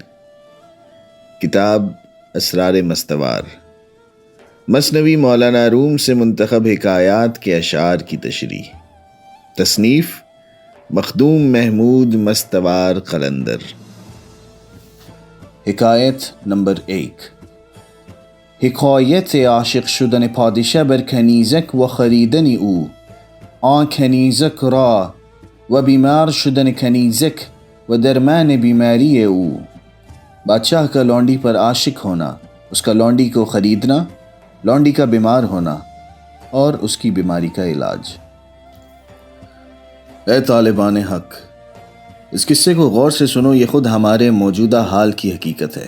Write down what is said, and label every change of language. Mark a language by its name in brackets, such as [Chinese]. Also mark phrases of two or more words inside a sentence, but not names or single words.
[Urdu] کتاب اسرار مستوار، مثنوی مولانا روم سے منتخب حکایات کے اشعار کی تشریح۔ تصنیف مخدوم محمود مستوار قلندر۔ حکایت نمبر 1۔ [Persian] حکایت عاشق شدن پادشه بر کنیزک و خریدن او، آن کنیزک را و بیمار شدن کنیزک و درمان بیماری او۔ [Urdu] بادشاہ کا لونڈی پر عاشق ہونا، اس کا لونڈی کو خریدنا، لونڈی کا بیمار ہونا اور اس کی بیماری کا علاج۔ اے طالبان حق، اس قصے کو غور سے سنو، یہ خود ہمارے موجودہ حال کی حقیقت ہے۔